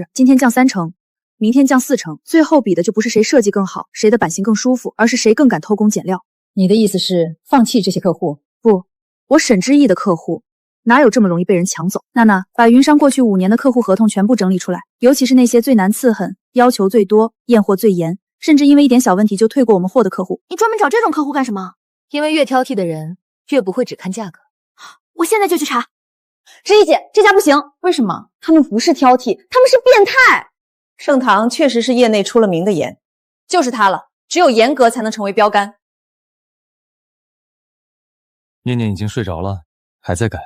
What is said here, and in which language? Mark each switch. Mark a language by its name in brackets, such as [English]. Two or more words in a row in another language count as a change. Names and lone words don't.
[Chinese] 今天降3成，明天降4成，最後比的就不是誰設計更好，誰的版型更舒服，而是誰更敢偷工減料。你的意思是放棄這些客戶？不，我沈之意的客戶哪有這麼容易被人搶走？娜娜，把雲商過去5年的客戶合同全部整理出來，尤其是那些最難伺候、要求最多、驗貨最嚴，甚至因為一點小問題就退過我們貨的客戶。你專門找這種客戶幹什麼？因為越挑剔的人越不會只看價格。我現在就去查。之意姐，這家不行。為什麼？他們不是挑剔，他們是變態。盛唐確實是業內出了名的嚴，就是他了，只有嚴格才能成為標杆。念念已經睡着了，還在改？